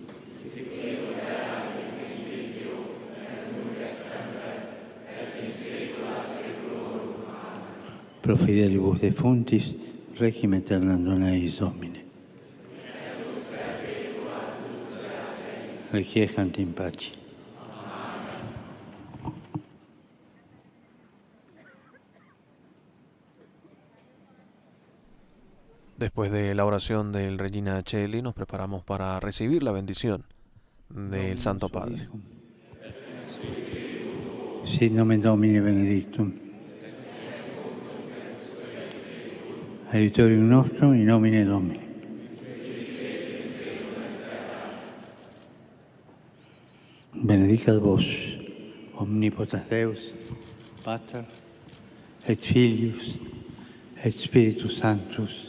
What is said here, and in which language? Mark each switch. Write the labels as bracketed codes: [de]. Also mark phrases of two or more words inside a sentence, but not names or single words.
[la] Pro fidelibus defunctis, requiem aeternam dona eis Domine. Requiescant in pace. [es] Después de la oración del Regina Coeli, nos preparamos para recibir la bendición del Santo Padre. [la] Sit nomen Domini benedictum. Aiutorium nostrum in nomine Domini. Benedicat vos, omnipotens Deus, Pater, et Filius, et Spiritus Sanctus.